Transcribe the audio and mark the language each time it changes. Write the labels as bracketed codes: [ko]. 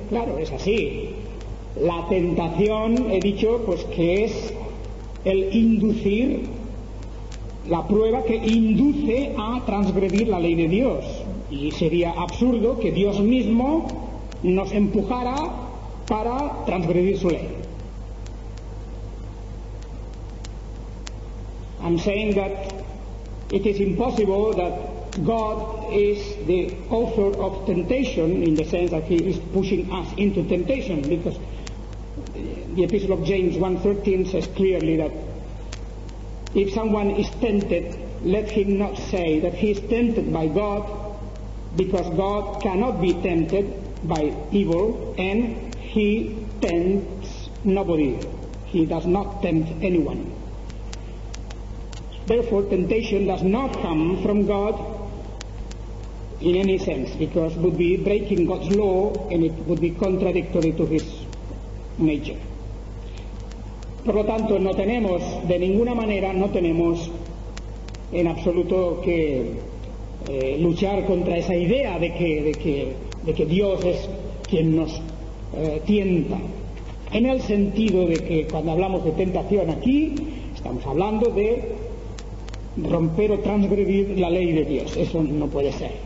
[es] Claro, es así. La tentación, he dicho, pues que es el inducir, la prueba que induce a transgredir la ley de Dios. Y sería absurdo que Dios mismo nos empujara para transgredir su ley. [en] I'm saying that it is impossible that God is the author of temptation in the sense that He is pushing us into temptation, because the Epistle of James 1:13 says clearly that if someone is tempted, let him not say that he is tempted by God, because God cannot be tempted by evil, and He tempts nobody. He does not tempt anyone. Therefore, temptation does not come from God in any sense, because it would be breaking God's law and it would be contradictory to His nature. [es] Por lo tanto, no tenemos, de ninguna manera, no tenemos en absoluto que luchar contra esa idea de que Dios es quien nos tienta, en el sentido de que cuando hablamos de tentación aquí estamos hablando de romper o transgredir la ley de Dios. Eso no puede ser.